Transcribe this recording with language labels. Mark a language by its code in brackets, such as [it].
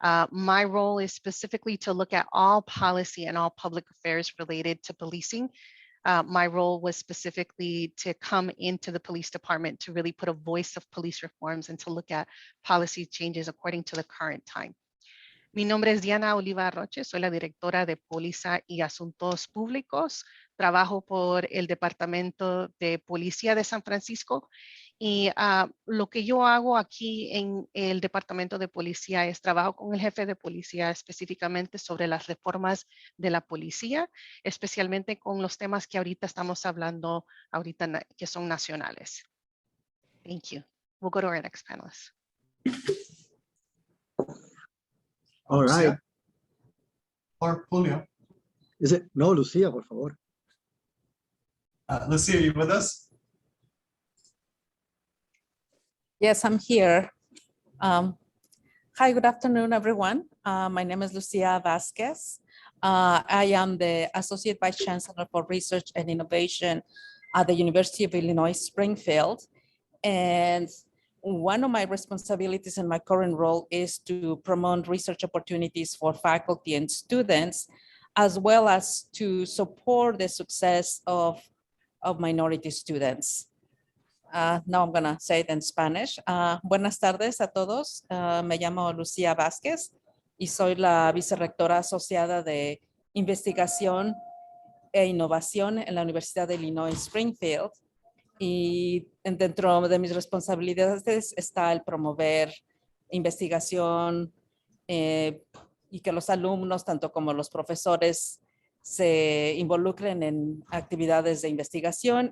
[en] My role is specifically to look at all policy and all public affairs related to policing. My role was specifically to come into the police department to really put a voice of police reforms and to look at policy changes according to the current time. [es] Mi nombre es Diana OLIVA-AROCHE, soy la directora de Póliza y Asuntos Públicos. Trabajo por el Departamento de Policía de San Francisco y lo que yo hago aquí en el Departamento de Policía es trabajo con el jefe de policía específicamente sobre las reformas de la policía, especialmente con los temas que ahorita estamos hablando, que son nacionales. [en] Thank you. We'll go to our next panelist. All right. Or Julio. Is it? No, Lucia, [es] por favor. [en] Lucia, are you with us? Yes, I'm here. Hi, good afternoon, everyone. My name is Lucia Vasquez. I am the Associate Vice-Chancellor for Research and Innovation at the University of Illinois, Springfield. And one of my responsibilities in my current role is to promote research opportunities for faculty and students, as well as to support the success of minority students. Now I'm gonna say it in Spanish. [es] Buenas tardes a todos. Me llamo Lucia Vázquez y soy la vicerrectora asociada de investigación e innovación en la Universidad de Illinois Springfield. Y dentro de mis responsabilidades está el promover investigación y que los alumnos, tanto como los profesores, se involucren en actividades de investigación.